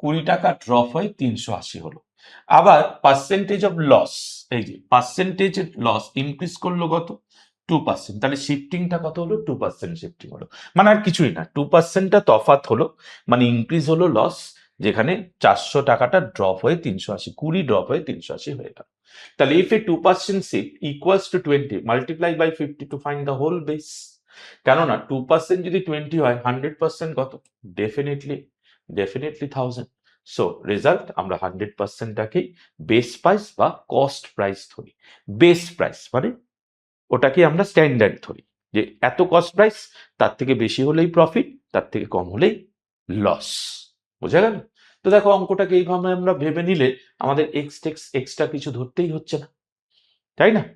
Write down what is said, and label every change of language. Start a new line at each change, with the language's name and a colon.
Bangla: টাকা ড্রপ হয়ে 380 হলো। আবার পার্সেন্টেজ অফ লস, এই যে পার্সেন্টেজ লস ইনক্রিজ করলো কত 2%, তাহলে শিফটিংটা কত হলো 2% শিফটিং হলো, মানে আর কিছুই না 2%টা তফাৎ হলো, মানে ইনক্রিজ হলো লস, যেখানে 400 টাকাটা ড্রপ হয়ে 380, 20 ড্রপ হয়ে 380 হয়ে গেল। তাহলে
English: if a 2% shift equals to 20 multiply by 50 to find the whole base,
Bangla: কেননা 2% যদি 20 হয় 100% কত, ডেফিনেটলি 1000। সো রেজাল্ট আমরা 100%টাকেই বেস প্রাইস বা কস্ট প্রাইস ধরি। বেস প্রাইস মানে ওটাকে আমরা স্ট্যান্ডার্ড ধরি, যে এত কস্ট প্রাইস, তার থেকে বেশি হলেই প্রফিট, তার থেকে কম হলেই লস। বোঝা গেল? তো দেখো অঙ্কটাকে এইভাবে আমরা ভেবে নিলে আমাদের এক্সট্রা কিছু ধরতেই হচ্ছে না, তাই না?